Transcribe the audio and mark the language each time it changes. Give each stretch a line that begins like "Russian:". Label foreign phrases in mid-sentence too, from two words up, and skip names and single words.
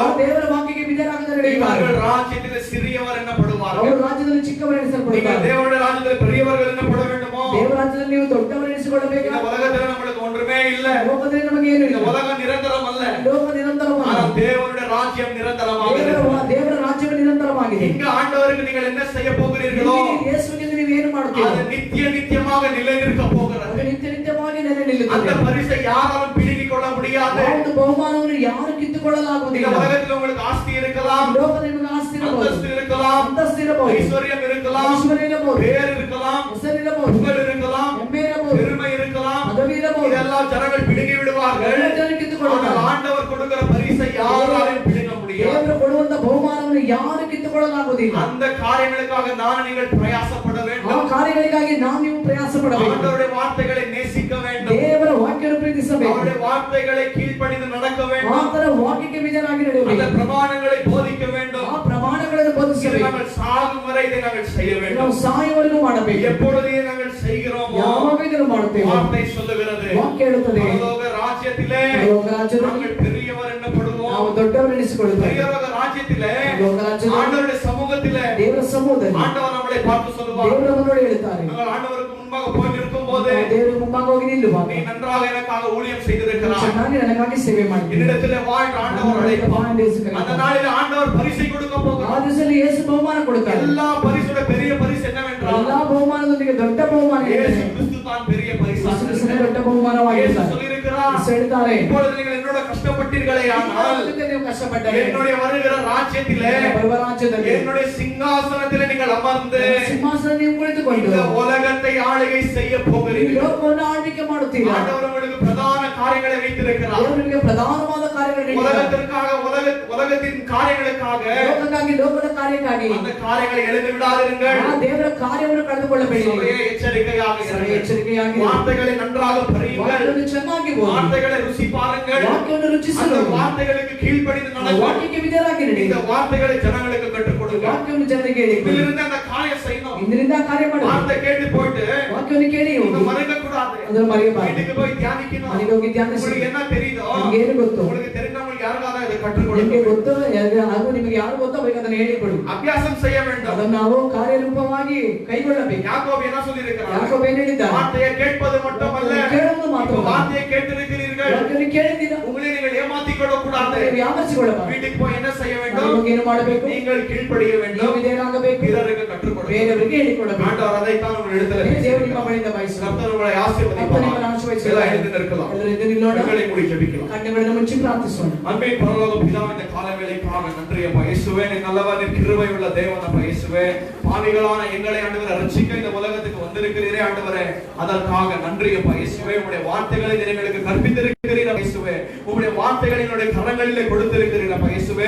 Kannada: ಯಾರು ದೇವರ ವಾಕ್ಯಕ್ಕೆ ವಿಧೇಯರಾಗದೆ ನಡೆಯುತ್ತಾರೆ,
Tamil: இவர்கள் ராஜ்யத்தில் சிறியவர் என்னப்படுவார்கள்.
Kannada: ಅವರು ರಾಜ್ಯದಲ್ಲಿ ಚಿಕ್ಕವರು
Tamil: நீங்கள்
Kannada: ಎಣಿಸಲ್ಪಡುತ್ತಾರೆ.
Tamil: தேவனுடைய ராஜ்யத்தில் பெரியவர்கள் என்னப்பட வேண்டுமோ,
Kannada: ದೇವರ ರಾಜ್ಯದಲ್ಲಿ ನೀವು ದೊಡ್ಡವರು ಎಣಿಸಿಕೊಳ್ಳಬೇಕು.
Tamil: இந்த உலகத்தில் நம்மளுக்கு ஒன்றுமே இல்லை.
Kannada: ಲೋಕದಲ್ಲಿ ನಮಗೆ ಏನು
Tamil: இந்த
Kannada: ಇಲ್ಲ.
Tamil: உலகம் நிரந்தரம் அல்ல.
Kannada: ಲೋಕ ನಿರಂತರವಾಗಿದೆ.
Tamil: ஆனால் தேவனுடைய ராஜ்யம் நிரந்தரமாக இருக்கிறது.
Kannada: ದೇವರ ರಾಜ್ಯವು ನಿರಂತರವಾಗಿದೆ.
Tamil: இங்க ஆண்டவருக்கு நீங்கள் என்ன செய்ய போகிறீர்களோ
Kannada: ಇಲ್ಲಿ ಯೇಸುವಿಗೆ ನೀವು ಏನು ಮಾಡುತ್ತೀರಿ,
Tamil: அது நித்தியமாக நிலைநிற்க போகிறது.
Kannada: ಅದು ನಿತ್ಯ ನಿತ್ಯವಾಗಿ ನೆಲೆ
Tamil: அந்த
Kannada: ನಿಲ್ಲುತ್ತದೆ.
Tamil: பரிசை யாராலும் பிடுங்கிக் கொள்ள முடியாது.
Kannada: ಆ ಒಂದು ಬಹುಮಾನವನ್ನು ಯಾರು
Tamil: இந்த
Kannada: ಕಿತ್ತುಕೊಳ್ಳಲಾಗುವುದಿಲ್ಲ.
Tamil: உலகத்தில் உங்களுக்கு ஆஸ்தி இருக்கலாம்,
Kannada: ಈ ಲೋಕದಲ್ಲಿ ನಿಮಗೆ ಆಸ್ತಿ ಇರಬಹುದು,
Tamil: அந்தஸ்து இருக்கலாம்,
Kannada: ಅಂತಸ್ತು ಇರಬಹುದು,
Tamil: ஐஸ்வர்யம் இருக்கலாம்,
Kannada: ಐಶ್ವರ್ಯ ಇರಬಹುದು,
Tamil: பேர் இருக்கலாம்,
Kannada: ಹೆಸರಿರಬಹುದು,
Tamil: புகழ் இருக்கலாம்,
Kannada: ಹೆಮ್ಮೆ ಇರಬಹುದು,
Tamil: பெருமை இருக்கலாம்.
Kannada: ಪದವಿ ಇರಬಹುದು.
Tamil: இதெல்லாம் ஜனங்கள் பிடுங்கி விடுவார்கள்.
Kannada: ಎಲ್ಲ ಜನರು ಕಿತ್ತುಕೊಳ್ಳುತ್ತಾರೆ.
Tamil: ஆனால் ஆண்டவர் கொடுக்கிற பரிசை யாராலும் பிடுங்க முடியாது.
Kannada: ದೇವರು ಕೊಡುವಂತ ಬಹುಮಾನವನ್ನು ಯಾರು ಕಿತ್ತುಕೊಳ್ಳಲಾಗುವುದಿಲ್ಲ.
Tamil: அந்த காரியங்களுக்காக நான் நீங்கள் பிரயாசப்பட
Kannada: ಆ
Tamil: வேண்டும்.
Kannada: ಕಾರ್ಯಗಳಿಗಾಗಿ ನಾವು ನೀವು ಪ್ರಯಾಸ ಪಡಬೇಕು.
Tamil: ஆண்டவருடைய வார்த்தைகளை நேசிக்க வேண்டும்.
Kannada: ದೇವರ ವಾಕ್ಯವನ್ನು ಪ್ರೀತಿಸಬೇಕು.
Tamil: அவருடைய வார்த்தைகளை கீழ்ப்படிந்து நடக்க வேண்டும்.
Kannada: ಆತನ ವಾಕ್ಯಕ್ಕೆ ವಿಧೇಯರಾಗಿ
Tamil: அந்த
Kannada: ನಡೆಯಬೇಕು.
Tamil: பிரமாணங்களை போதிக்க வேண்டும்.
Kannada: ಆ ಪ್ರಮಾಣಗಳನ್ನು
Tamil: இதை
Kannada: ಬೋಧಿಸಬೇಕು.
Tamil: நாங்கள் சாகும் வரை இதை நாங்கள் செய்ய
Kannada: ನಾವು
Tamil: வேண்டும்.
Kannada: ಸಾಯುವವರೆಗೂ ಮಾಡಬೇಕು.
Tamil: எப்பொழுது இதை நாங்கள் செய்கிறோமோ
Kannada: ಯಾವಾಗ ಇದನ್ನು ಮಾಡುತ್ತೇವೆ,
Tamil: வார்த்தை சொல்லுகிறது,
Kannada: ವಾಕ್ಯ ಹೇಳುತ್ತದೆ,
Tamil: பரலோக ராஜ்யத்திலே
Kannada: ಪರಲೋಕ ರಾಜ್ಯದಲ್ಲಿ
Tamil: நாங்கள் பெரியவர் என்னப்படுவோம்.
Kannada: ನಾವು ದೊಡ್ಡವರು ಎನಿಸಿಕೊಳ್ಳುತ್ತೇವೆ.
Tamil: பரலோக ராஜ்யத்திலே
Kannada: ಪರಲೋಕ ರಾಜ್ಯದಲ್ಲಿ
Tamil: ஆண்டவருடைய சமூகத்திலே
Kannada: ದೇವರ ಸಮೂಹದಲ್ಲಿ
Tamil: ஆண்டவர் நம்மளை பார்த்து சொல்லுவார்.
Kannada: ದೇವರನ್ನು ನೋಡಿ ಹೇಳ್ತಾರೆ,
Tamil: நாங்கள் ஆண்டவருக்கு முன்பாக போய் நிற்கும் போது,
Kannada: ನಾವು ದೇವರ ಮುಂಭಾಗ ಹೋಗಿ ನಿಲ್ಲುವಾಗ,
Tamil: நீ நன்றாக எனக்காக ஊழியம் செய்திருக்கிறாய்,
Kannada: ಚೆನ್ನಾಗಿ ನನಗಾಗಿ ಸೇವೆ ಮಾಡಿದ್ದೀರಿ,
Tamil: என்னிடத்திலே வாழ் ஆண்டவர் அழைப்பார். அந்த அந்த நாளில் ஆண்டவர் பரிசை கொடுக்க
Kannada: ಆ
Tamil: போகிறார்.
Kannada: ದಿವಸದಲ್ಲಿ ಯೇಸು ಬಹುಮಾನ ಕೊಡುತ್ತಾರೆ.
Tamil: எல்லா பரிசுட பெரிய பரிசு என்னவென்றால்
Kannada: ಎಲ್ಲಾ ಬಹುಮಾನದೊಂದಿಗೆ ದೊಡ್ಡ ಬಹುಮಾನ
Tamil: இயேசு
Kannada: ಇದೆ.
Tamil: கிறிஸ்து தான் பெரிய பரிசு.
Kannada: ಯೇಸು ಕ್ರಿಸ್ತನೇ ದೊಡ್ಡ
Tamil: இயேசு
Kannada: ಬಹುಮಾನವಾಗಿದ್ದಾರೆ.
Tamil: சொல்லியிருக்கிறார்,
Kannada: ಯೇಸು ಹೇಳ್ತಾರೆ,
Tamil: இப்பொழுது நீங்கள் என்னோட கஷ்டப்பட்டீர்களே ஆனால்
Kannada: ನೀವು ಕಷ್ಟಪಟ್ಟರೆ
Tamil: என்னுடைய வருகிற ராஜ்யத்திலே
Kannada: ಬರುವ ರಾಜ್ಯದಲ್ಲಿ
Tamil: என்னுடைய சிங்காசனத்திலே நீங்கள் அமர்ந்து
Kannada: ಸಿಂಹಾಸನ ನೀವು ಕುಳಿತುಕೊಂಡು
Tamil: இந்த உலகத்தை ஆளுகை செய்ய
Kannada: ಈ
Tamil: போகிறீர்கள்.
Kannada: ಲೋಕವನ್ನು ಆಳ್ವಿಕೆ ಮಾಡುತ್ತೀರಾ.
Tamil: ஆண்டவர் உங்களுக்கு பிரதான காரியங்களை வைத்திருக்கிறார்.
Kannada: ದೇವರು ನಿಮಗೆ ಪ್ರಧಾನವಾದ ಕಾರ್ಯಗಳನ್ನು ನೀಡಿದ್ದಾರೆ.
Tamil: உலகத்திற்காக உலகத்தின் காரியங்களுக்காக
Kannada: ಲೋಕಕ್ಕಾಗಿ, ಲೋಕದ ಕಾರ್ಯಕ್ಕಾಗಿ
Tamil: அந்த காரியங்களை எழுந்து விடாதிருங்கள்.
Kannada: ಆ ದೇವರ ಕಾರ್ಯವನ್ನು ಕಳೆದುಕೊಳ್ಳಬೇಡಿ.
Tamil: சபையே எச்சரிக்கையாக
Kannada: ಸರಿ,
Tamil: இருங்கள்.
Kannada: ಎಚ್ಚರಿಕೆಯಾಗಿ
Tamil: வார்த்தைகளை நன்றாக பறியுங்கள்.
Kannada: ವಾಕ್ಯವನ್ನು ಚೆನ್ನಾಗಿ ಓದಿ.
Tamil: வார்த்தைகளை ருசி பாருங்கள்.
Kannada: ವಾಕ್ಯವನ್ನು
Tamil: அந்த
Kannada: ರುಚಿಸಲು
Tamil: வார்த்தைகளுக்கு கீழ்ப்படிந்து
Kannada: ಆ
Tamil: நடங்கள்.
Kannada: ವಾಕ್ಯಕ್ಕೆ ವಿಧೇಯರಾಗಿ ನಡಿ.
Tamil: இந்த வார்த்தைகளை ஜனங்களுக்கு கற்றுக் கொடுங்க.
Kannada: ವಾಕ್ಯವನ್ನು ಜನರಿಗೆ ಹೇಳಿ.
Tamil: இதிலிருந்து அந்த காரியம் செய்யணும்.
Kannada: ಇಂದಿನಿಂದ ಆ ಕಾರ್ಯ ಮಾಡಿ.
Tamil: வார்த்தை கேட்டு போயிட்டு
Kannada: ವಾಕ್ಯವನ್ನು ಕೇಳಿ
Tamil: நீங்க
Kannada: ಹೋಗಿ.
Tamil: மறக்க கூடாது.
Kannada: ಅದನ್ನು ಮರೆಯಬಾರದು.
Tamil: வீட்டுக்கு போய் தியானிக்கணும்.
Kannada: ಮನೆಗೆ ಹೋಗಿ ಧ್ಯಾನಿಸಿ.
Tamil: உங்களுக்கு என்ன தெரியுதோ,
Kannada: ನಿಮಗೆ ಏನು ಗೊತ್ತು,
Tamil: உங்களுக்கு தெரிந்தவங்களுக்கு யாருக்காவது இதை கற்றுக்
Kannada: ನಿಮಗೆ
Tamil: கொடுங்க.
Kannada: ಗೊತ್ತು, ಹಾಗೂ ನಿಮಗೆ ಯಾರು ಗೊತ್ತೋ ಅವರಿಗೆ ಅದನ್ನು ಹೇಳಿಕೊಡಿ.
Tamil: அபியாசம் செய்ய வேண்டும்.
Kannada: ಅದನ್ನು ನಾವು ಕಾರ್ಯರೂಪವಾಗಿ ಕೈಗೊಳ್ಳಬೇಕು.
Tamil: யாக்கோபு என்ன சொல்லியிருக்கிறார்?
Kannada: ಯಾಕೋಬ ಏನು ಹೇಳಿದ್ದಾರೆ,
Tamil: வார்த்தையை கேட்பது மட்டுமல்ல,
Kannada: ಕೇಳುವುದು ಮಾತ್ರ
Tamil: இப்ப வார்த்தையை கேட்டிருக்கிறீர்கள்,
Kannada: ವಾಕ್ಯವನ್ನು ಕೇಳಿದ್ದೀರಾ,
Tamil: உங்களை நீங்கள் ஏமாத்திக் கொள்ளக்கூடாது.
Kannada: ನೀವು ವ್ಯಾಮರಿಸಿಕೊಳ್ಳಬಾರದು.
Tamil: வீட்டுக்கு போய் என்ன செய்ய வேண்டும்?
Kannada: ನಮಗೆ ಏನು ಮಾಡಬೇಕು,
Tamil: நீங்கள் கீழ்ப்படிய
Kannada: ನೀವು
Tamil: வேண்டும்.
Kannada: ವಿಧೇಯರಾಗಬೇಕು,
Tamil: பிறருக்கு கற்றுக் கொடுங்க.
Kannada: ಬೇರೆಯವರಿಗೆ ಹೇಳಿಕೊಡಬೇಕು.
Tamil: ஆண்டவர் அதைத்தான் உங்கள் இடத்துல
Kannada: ದೇವರು ನಿಮ್ಮ
Tamil: பேசியிருக்கிறார்.
Kannada: ಬಳಿಯಿಂದ ಬಯಸುತ್ತಾರೆ.
Tamil: கர்த்தர் உங்களை
Kannada: ಕರ್ತನು
Tamil: ஆசீர்வதிப்பார்.
Kannada: ನಿಮ್ಮನ್ನು ಆಶೀರ್ವದಿಸಲಿ.
Tamil: எல்லாம் எழுந்து நிற்கலாம்.
Kannada: ಎಲ್ಲರೂ ಎದ್ದು ನಿಲ್ಲೋಣ.
Tamil: கண்களை மூடி ஜெபிக்கலாம்.
Kannada: ಕಣ್ಣುಗಳನ್ನು ಮುಚ್ಚಿ ಪ್ರಾರ್ಥಿಸೋಣ.
Tamil: அன்பின் பரலோக பிதாவே, இந்த காலவேளைக்காக நன்றி அப்பா இயேசுவே. நீ நல்லவர், நீ கிருபை உள்ள தேவன் அப்பா இயேசுவே. பாவிகளான எங்களை ஆண்டவரே ரட்சிக்க இந்த உலகத்துக்கு வந்திருக்கிறீரே ஆண்டவரே, அதற்காக நன்றி அப்பா இயேசுவே. உம்முடைய வார்த்தைகளை நீர் எங்களுக்கு கற்பித்திருக்கிறீர் இயேசுவே. உம்முடைய வார்த்தைகளை என்னுடைய கரங்களிலே கொடுத்திருக்கிறீர் அப்பா இயேசுவே.